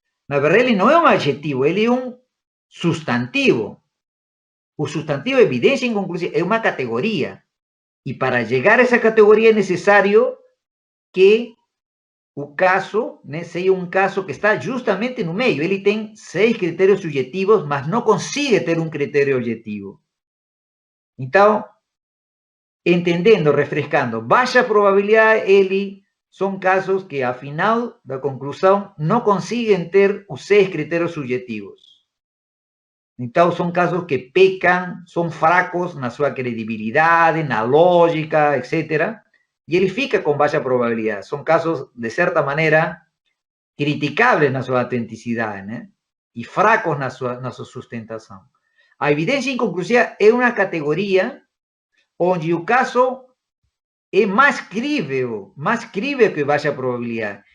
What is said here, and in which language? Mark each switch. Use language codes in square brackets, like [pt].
[es] La verdad, Eli no es un adjetivo, Eli es un sustantivo. Un sustantivo de evidencia inconclusiva es una categoría. Y para llegar a esa categoría es necesario que o caso, sea un caso que está justamente [pt] no meio. Ele tem 6 critérios subjetivos, mas não consigue ter um critério objetivo. Então, entendendo, refrescando, baixa probabilidade, ele são casos que, ao final da conclusão, não conseguem ter os 6 critérios subjetivos. Então, são casos que pecam, são fracos na sua credibilidade, na lógica, etc., [es] y él fica con baja probabilidad. Son casos, de cierta manera, criticables en su autenticidad, ¿no? Y fracos en su sustentación. La evidencia inconclusiva es una categoría donde el caso es más creíble que baja probabilidad.